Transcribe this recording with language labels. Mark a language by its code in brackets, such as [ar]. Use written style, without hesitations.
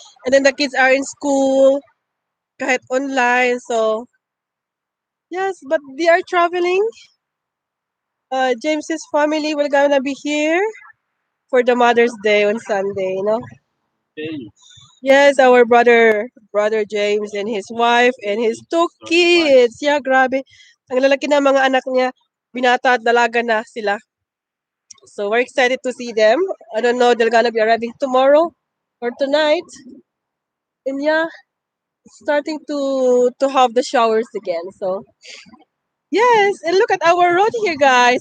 [en] And then the kids are in school, [tl] kahit online. [en] So, yes, but they are traveling. James's family will gonna be here for the Mother's Day on Sunday, no? James. Yes, our brother James and his wife and his two kids. Yeah, grabe. [tl] Ang lalaki na mga anak niya, binata at dalaga na sila. [en] So we're excited to see them. I don't know, they're gonna be arriving tomorrow or tonight. And yeah, starting to have the showers again. So yes, and look at our road here, guys.